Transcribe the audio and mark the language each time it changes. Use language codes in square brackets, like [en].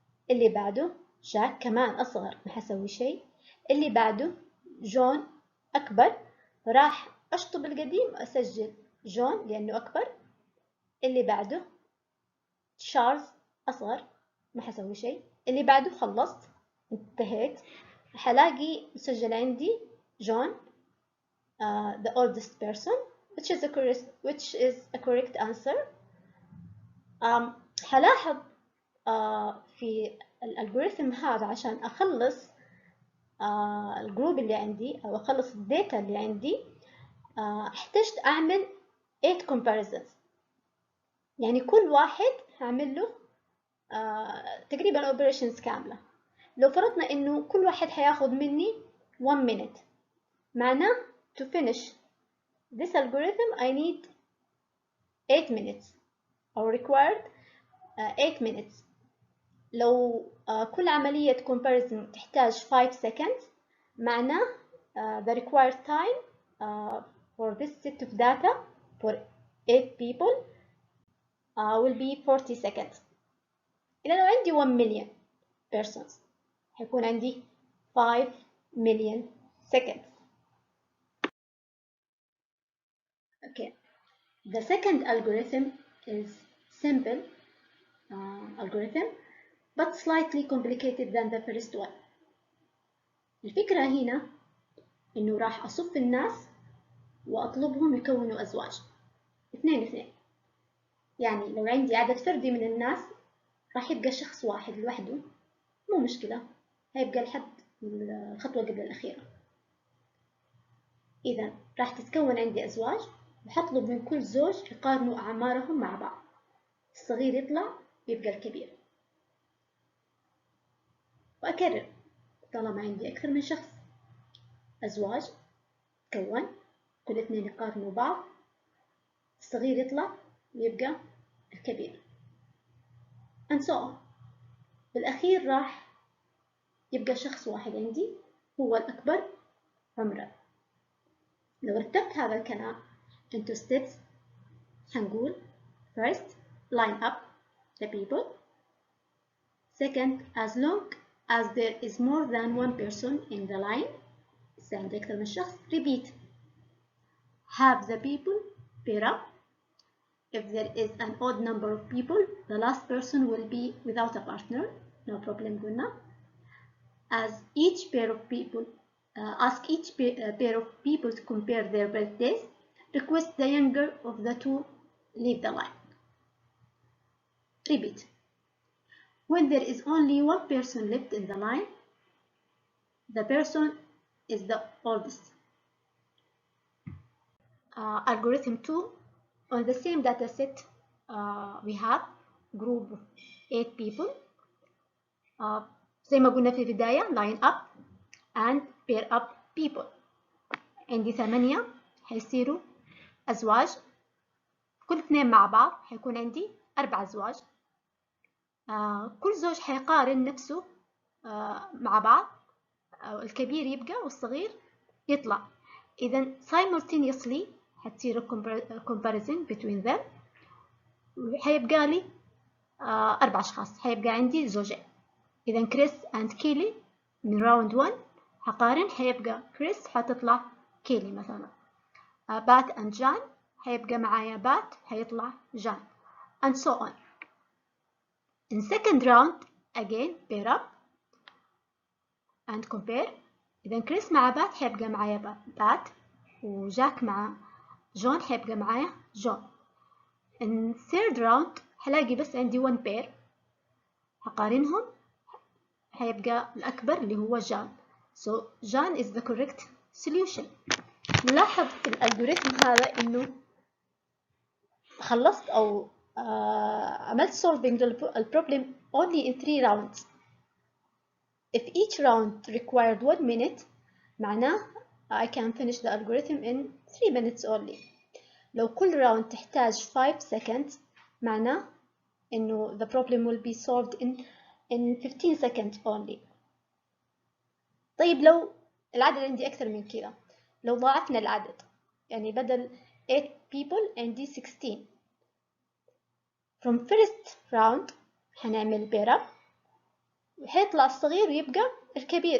[ar] اللي بعده جاك كمان أصغر ما حسوي شيء. اللي بعده جون أكبر راح أشطب القديم وأسجل جون لأنه أكبر. اللي بعده تشارلز أصغر ما حسوي شيء. اللي بعده خلصت انتهيت. حلاقي مسجل عندي جون [en] the oldest person which is a correct answer. [ar] حلاحظ في الالجوريثم هذا عشان أخلص الجروب اللي عندي أو أخلص الداتا اللي عندي احتجت أعمل [en] 8 comparisons. [ar] يعني كل واحد هعمل له تقريبا operations كاملة. لو فرضنا إنه كل واحد هياخد مني [en] 1 minute معناه to finish this algorithm I need 8 minutes or required 8 minutes. [ar] لو كل عملية [en] comparison [ar] تحتاج [en] 5 seconds معناه the required time for this set of data for 8 people will be 40 seconds. [ar] إذا لو عندي [en] 1 million persons [ar] هيكون عندي [en] 5 million seconds. Okay, the second algorithm is simple algorithm but slightly complicated than the first one. [ar] الفكرة هنا إنه راح أصف الناس وأطلبهم يكونوا أزواج اثنين اثنين. يعني لو عندي عدد فردي من الناس راح يبقى شخص واحد لوحده، مو مشكلة، هيبقى لحد الخطوة قبل الأخيرة. إذا راح تتكون عندي أزواج وحطلب من كل زوج يقارنوا أعمارهم مع بعض، الصغير يطلع يبقى الكبير، وأكرر طالما عندي أكثر من شخص. أزواج تكون، كل اثنين يقارنوا بعض، الصغير يطلع ويبقى الكبير [en] and so on. [ar] بالأخير راح يبقى شخص واحد عندي هو الأكبر عمرا. لو رتبت هذا الكلام [en] into steps [ar] هنقول [en] first line up the people. Second, as long as there is more than one person in the line, [ar] عندي أكثر من شخص. [en] Repeat. Have the people pair up. If there is an odd number of people, the last person will be without a partner. No problem [ar] قلنا. [en] As each pair of people, ask each pair of people to compare their birthdays. Request the younger of the two leave the line. Repeat. When there is only one person left in the line, the person is the oldest. Algorithm 2, on the same data set, we have group of 8 people. [ar] زي ما قلنا في البداية [en] line up and pair up people. [ar] عندي 8 هيصيروا أزواج، كل اثنين مع بعض هيكون عندي 4 أزواج. كل زوج هيقارن نفسه مع بعض، الكبير يبقى والصغير يطلع. إذا simultaneously هتصير [en] comparison between them، [ar] وحيبقى لي 4 أشخاص، هيبقى عندي زوجين. إذا كريس and كيلي من راوند 1 هقارن، هيبقى كريس حتطلع كيلي مثلا. بات and جان هيبقى معايا بات هيطلع جان [en] and so on. In second round again pair up and compare. [ar] إذا كريس مع بات هيبقى معايا بات، وجاك مع جون هيبقى معايا جون. [en] In third round [ar] هلاقي بس عندي [en] one pair [ar] هقارنهم، هيبقى الأكبر اللي هو جان. [en] So جان is the correct solution. [ar] نلاحظ في الألجوريثم هذا إنه خلصت أو عملت [en] solving the problem only in 3 rounds. If each round required 1 minute معناه I can finish the algorithm in 3 minutes only. [ar] لو كل راوند تحتاج [en] 5 seconds [ar] معناه إنه [en] the problem will be solved in 15 seconds only. [ar] طيب لو العدد عندي أكثر من كذا، لو ضاعفنا العدد، يعني بدل [en] 8 people [ar] عندي 16. [en] From first round [ar] هنعمل [en] pair up [ar] وحيطلع الصغير ويبقى الكبير.